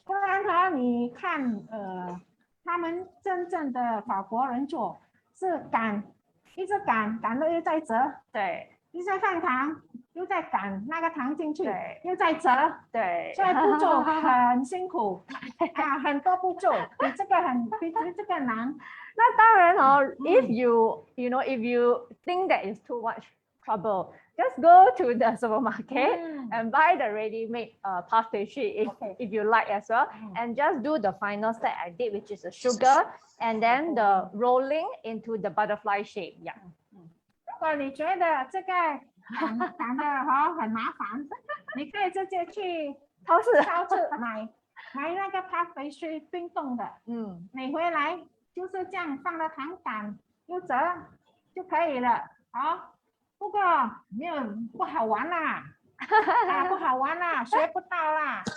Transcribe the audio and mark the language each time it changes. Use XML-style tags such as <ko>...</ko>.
<zh>不然你看他们真正的法国人做是擀，一直擀了又再折，对，又再放糖，又再擀那个糖进去，又再折，对，所以步骤很辛苦很多步骤，比这个难。那当然</zh> <en>if you think that is too much trouble, just go to the supermarket and buy the ready-made puff pastry if you like as well, and just do the final step I did, which is the sugar and then the rolling into the butterfly shape. Yeah.</en> <zh>如果你觉得这个擀的很麻烦，你可以直接去超市买那个 puff pastry 冰冻的，买回来。就是这样放了糖擀又折就可以了，不过不好玩啦，不好玩啦，学不到啦，</zh>